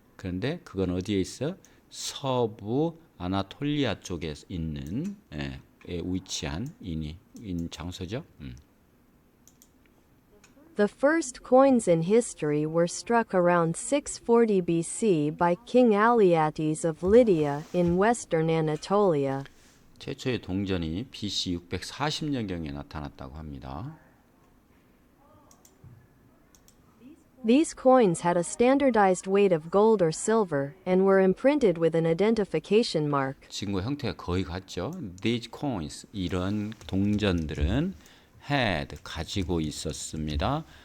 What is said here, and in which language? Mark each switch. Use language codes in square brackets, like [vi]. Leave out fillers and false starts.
[ko] 그런데 그건 어디에 있어? 서부 아나톨리아 쪽에 있는 위치한 장소죠. [en] The first coins in history were struck around 640 BC by King Alyattes of Lydia in western Anatolia. [ko] 최초의 동전이 BC 640년경에 나타났다고 합니다. [en] These coins had a standardized weight of gold or silver and were imprinted with an identification mark. [ko] 지금과 형태가 거의 같죠. [en] These coins, [ko] 이런 동전들은 [en] had, [ko] 가지고 있었습니다.